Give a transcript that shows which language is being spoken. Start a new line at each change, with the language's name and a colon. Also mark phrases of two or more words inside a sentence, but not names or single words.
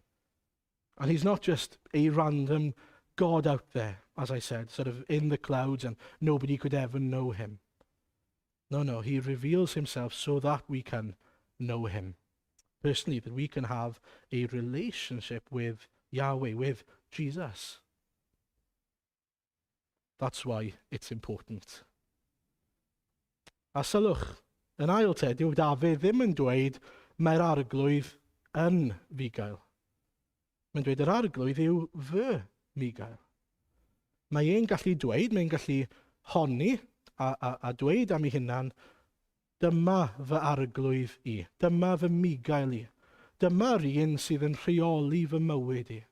English: And he's not just a random God out there, as I said, sort of in the clouds and nobody could ever know him. No, he reveals himself so that we can know him personally, that we can have a relationship with Yahweh, with Jesus. That's why it's important.
Welsh: A sylwch, yn ail te, dyw Dafydd ddim yn dweud mae'r arglwydd yn fugail. Mae'n dweud yr arglwydd yw fy migail. Mae e'n gallu dweud, mae'n gallu honni a dweud am ei hunan, dyma fy arglwydd i, dyma fy migail i, dyma'r un sydd yn rheoli fy mywyd i.